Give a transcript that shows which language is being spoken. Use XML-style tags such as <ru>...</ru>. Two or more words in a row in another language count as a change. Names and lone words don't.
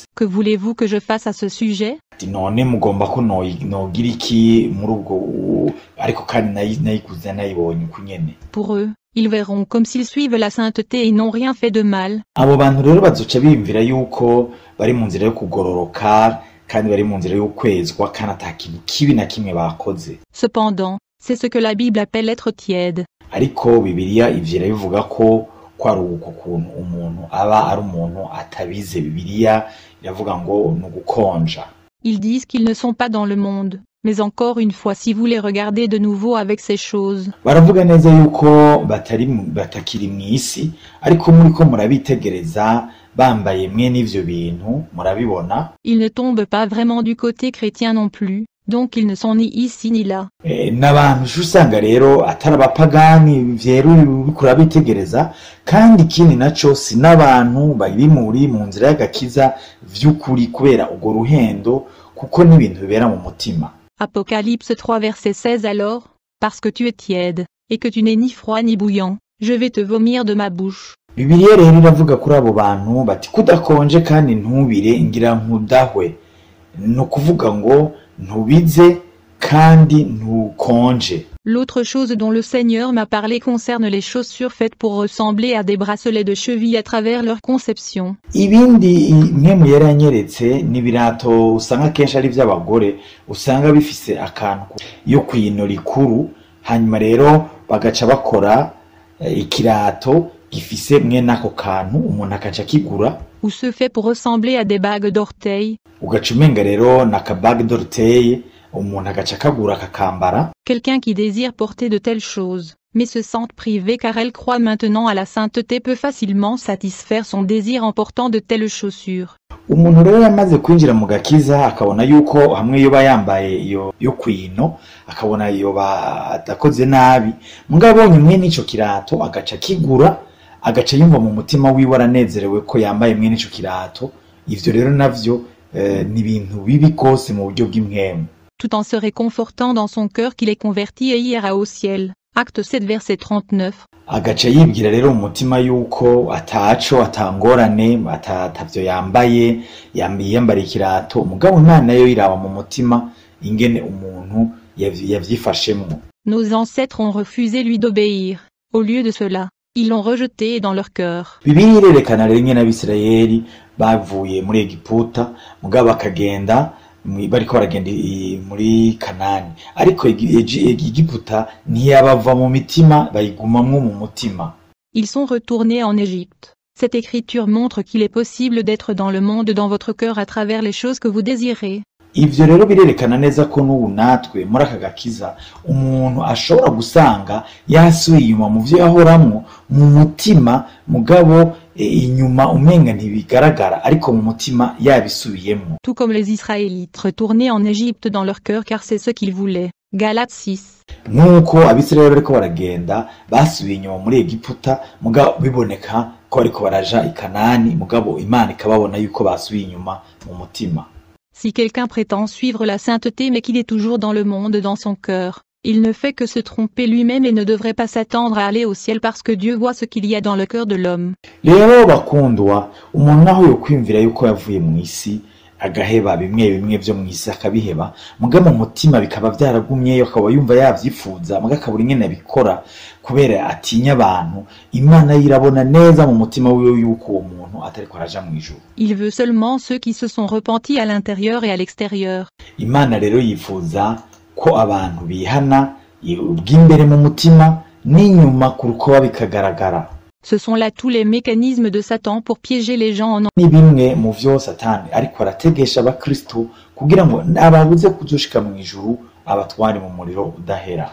<fr>Que voulez-vous que je fasse à ce sujet?</fr> <rn>ati none mugomba ko nogira iki muri ubwo, ariko kandi nayiguze nayibonye uko nyene.</rn> <fr>Pour eux, ils verront comme s'ils suivent la sainteté et n'ont rien fait de mal.</fr> <rn>Abo bantu rero bazoca biyumvira yuko bari mu nzira yo kugororoka kandi bari mu nzira yo kwezwa kandi ata kintu kibi na kimwe bakoze.</rn> <fr>Cependant, c'est ce que la Bible appelle être tiède.</fr> <rn>Ariko Bibiliya ivyo irabivuga ko kwari uko kuntu umuntu aba ari umuntu atabize. Bibiliya iravuga ngo ni ugukonja.</rn> <fr>Ils disent qu'ils ne sont pas dans le monde. Mais encore une fois, si vous les regardez de nouveau avec ces choses,</fr> <rn>baravuga neza yuko batakiri mw'isi, ariko muriko murabitegereza bambaye mwe n'ivyo bintu murabibona.</rn> <fr>ils ne tombent pas vraiment du côté chrétien non plus, donc ils ne sont ni ici ni là.</fr> <rn>N'abantu usanga rero atari abapagani vyeruye uriko urabitegereza, kandi ikindi naco si n'abantu bari mu nzira y'agakiza vy'ukuri kubera urwo ruhendo, kuko n'ibintu bibera mu mutima.</rn> <fr>Apocalypse 3 verset 16 Alors, parce que tu es tiède, et que tu n'es ni froid ni bouillant, je vais te vomir de ma bouche.</fr> <rn>Bibiliya rero iravuga kuri abo bantu bati kudakonje kandi ntubire ngira nkudahwe. No kuvuga ngo ntubize kandi ntukonje.</rn> <fr>L'autre chose dont le Seigneur m'a parlé concerne les chaussures faites pour ressembler à des bracelets de cheville à travers leur conception.</fr> <rn>Ibindi nk'emu yari yanyeretse n'ibirato usanga kenshi ari vy'abagore, usanga bifise akantu yo kwino rikuru, hanyuma rero bagaca bakora ikirato gifise mwene ako kantu umuntu akaca kigura.</rn> <fr>Ou ceux faits pour ressembler à des bagues d'orteils.</fr> <rn>Ugaca umenga rero naka</rn> <fr>bague d'orteil</fr> <rn>umuntu agaca kagura kakambara.</rn> <fr>Quelqu'un qui désire porter de telles choses, mais se sente privé car elle croit maintenant à la sainteté peut facilement satisfaire son désir en portant de telles chaussures.</fr> <rn>Umuntu rero yamaze kwinjira mu gakiza akabona yuko hamwe yoba yambaye yo kwino, akabona yoba adakoze nabi, mugabo abonye mwene ico kirato agaca kigura, agaca yumva mu mutima wiwe aranezerewe ko yambaye mwene ico kirato. Ivyo rero navyo ni ibintu bibi kose mu buryo bw'impwemu.</rn> <fr>Tout en se réconfortant dans son cœur qu'il est converti et ira au ciel. Acte 7 verset 39.</fr> <rn>Agaca yibwira rero mu mutima yuko ataco atangorane atavyo yambaye, yambara ikirato, mugabo Imana nayo iraba mu mutima ingene umuntu yavyifashemwo.</rn> <fr>Nos ancêtres ont refusé lui d'obéir. Au lieu de cela, ils l'ont rejeté dans leur cœur.</fr> <rn>Bibiliya irerekana rero ingene Abisirayeli bavuye muri Egiputa, mugabo bakagenda bariko baragenda muri Kanani, ariko Egiputa ntiyabava mu mitima, bayigumamwo mu mutima.</rn> <fr>Ils sont retournés en Égypte. Cette écriture montre qu'il est possible d'être dans le monde dans votre cœur à travers les choses que vous désirez.</fr> <rn>Ivyo rero birerekana neza ko n'ubu natwe muri aka gakiza umuntu ashobora gusanga yasubiye inyuma mu vyo yahoramwo mu mutima, mugabo inyuma umenga ntibigaragara, ariko mu mutima yabisubiyemwo.</rn> <fr>Tout comme les Israélites retournaient en Égypte dans leur cœur car c'est ce qu'ils voulaient. Galates 6.</fr> <rn>Nk'uko Abisirayeli bariko baragenda basubiye inyuma muri Egiputa, mugabo biboneka ko bariko baraja i Kanani, mugabo Imana ikababona yuko basubiye inyuma mu mutima.</rn> <fr>Si quelqu'un prétend suivre la sainteté mais qu'il est toujours dans le monde dans son cœur, il ne fait que se tromper lui-même et ne devrait pas s'attendre à aller au ciel parce que Dieu voit ce qu'il y a dans le cœur de l'homme.</fr> <rn>Rero bakundwa, umuntu naho yokwimvira yuko yavuye mu isi agaheba bimwe vyo mu isi akabiheba, mugabo mu mutima bikaba vyaragumyeyo, akaba yumva yavyifuza, mugabo akabura ingene abikora kubera atinya abantu. Imana yirabona neza mu mutima wiwe yuko uwo muntu atariko araja mu ijuru.</rn> <fr>Il veut seulement ceux qui se sont repentis à l'intérieur et à l'extérieur.</fr> <rn>Imana rero yifuza ko abantu bihana ubw'imbere mu mutima n'inyuma ku rukoba bikagaragara.</rn> <fr>Ce sont là tous les mécanismes de Satan pour piéger les gens en</fr> <rn>ni bimwe mu vyo Satani ariko arategesha abakristo kugira ngo ababuze kuzoshika mu ijuru abatware mu muriro udahera.</rn>